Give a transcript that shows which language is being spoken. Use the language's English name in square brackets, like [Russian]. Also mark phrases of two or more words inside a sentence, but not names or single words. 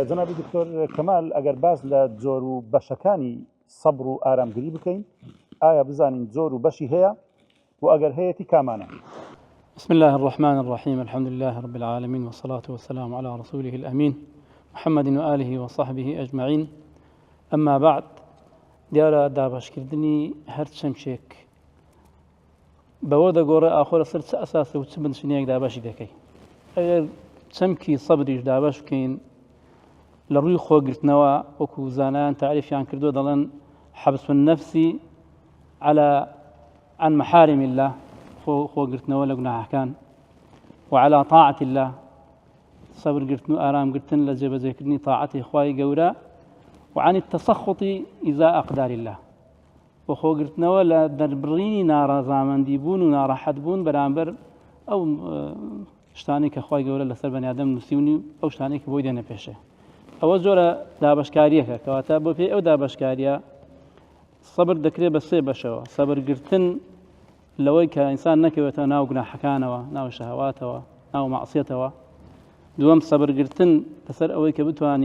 [Central Kurdish] جەنابی دکتۆر کەمال ئەگەر باز لە جۆر و بەشەکانی سەبر و ئارامگری بکەین ئایا بزانین جۆر و بەشی هەیە و ئەگەر هەیەی کامانە [Arabic] بسم الله الرحمن الرحيم الحمد لله رب العالمين والصلاة والسلام على رسوله الأمين محمد وآله وصحبه أجمعين أما بعد [Central Kurdish] دیارە دابشکردنی هەر چەمچێک بەوە دەگۆڕێ ئاخۆرە سەر چ ئەساسە و چ بنشینەیەک دابەشی دەکەی ئەگەر چەمکی سەبریش دابەش بکەین لە ڕووی خۆگرتنەوە وەکو زانایان تعریفیان کردووە دەڵێن [Arabic] حەبس النەفس عن محارم الله [Central Kurdish] خۆگرتنەوە لە گوناحەکان [Arabic] وعلى طاعة الله [Central Kurdish] سەبرگرتن و ئارامگرتن لە جێبەجێکردنی طاعەتی خوای گەورە [Arabic] وعن التسخط إزاء أقدار الله [Central Kurdish] وخوگرتنەوە لە دەربڕینی ناڕەزامەندی بوون و ناڕەحەت بوون بەرامبەر ئەو شتانی کە خوای گەورە لەسەر بەنیادەم نووسیونی ئەو شتانی کە بۆی دێنە پێشێ ئەوە زۆرە دابەشکاریەکە کەواتە بۆ پێی ئەو دابەشکاریە سەبر دەکرێت بە سێ بەشەوە سەبرگرتن لەوەی کە ئینسان نەکەوێتە ناو گوناحەکانەوە ناو شەهەواتەوە ناو مەعسیەتەوە دووەم سەبرگرتن لەسەر ئەوەی کە بتوانی